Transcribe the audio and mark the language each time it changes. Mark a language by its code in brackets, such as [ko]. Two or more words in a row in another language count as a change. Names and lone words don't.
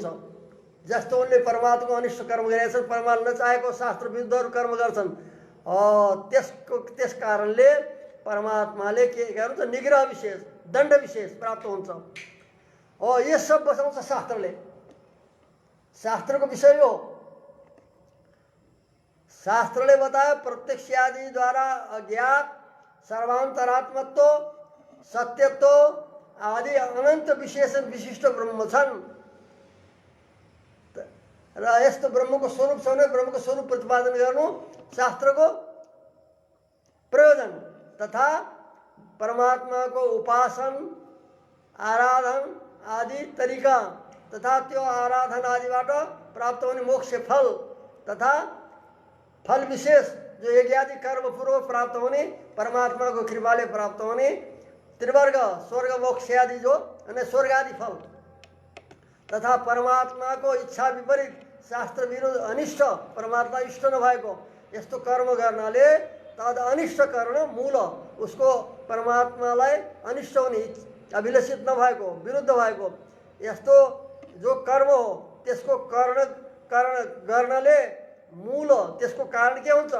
[ne] जस्तो उनले परमात्माको अनिष्ट कर्म गरेका छन्, परमात्माले नचाहेको शास्त्र विरुद्धहरू कर्म गर्छन्, त्यस कारणले परमात्माले के गर्नुहुन्छ? निग्रह विशेष, दण्ड विशेष प्राप्त हुन्छ। यो सब बचाउँछ शास्त्रले। शास्त्रको विषय हो। शास्त्रले बतायो प्रत्यक्ष आदि द्वारा अज्ञात सर्वान्तरात्मत्व, सत्यत्व आदि अनन्त विशेषण विशिष्ट ब्रह्म छन् र यस्तो ब्रह्मको स्वरूप छ भने ब्रह्मको स्वरूप प्रतिपादन गर्नु शास्त्रको प्रयोजन तथा परमात्माको उपासन आराधन आदि तरिका तथा त्यो आराधन आदिबाट प्राप्त हुने मोक्ष फल तथा फल विशेष जो यज्ञादि कर्म पूर्व प्राप्त होने परमात्माको कृपाले प्राप्त होने त्रिवर्ग स्वर्ग मोक्ष आदि जो अनि स्वर्ग आदि फल तथा परमात्माको इच्छा विपरीत शास्त्र विरुद्ध अनिष्ट परमात्मा इष्ट नभएको यस्तो कर्म गर्नाले तद अनिष्ट कर्म मूल उसको परमात्मालाई अनिष्ट हुने अभिलषित नभएको विरुद्ध भएको यस्तो जो कर्म हो त्यसको कर्ण गर्नले मूल त्यसको कारण के हुन्छ?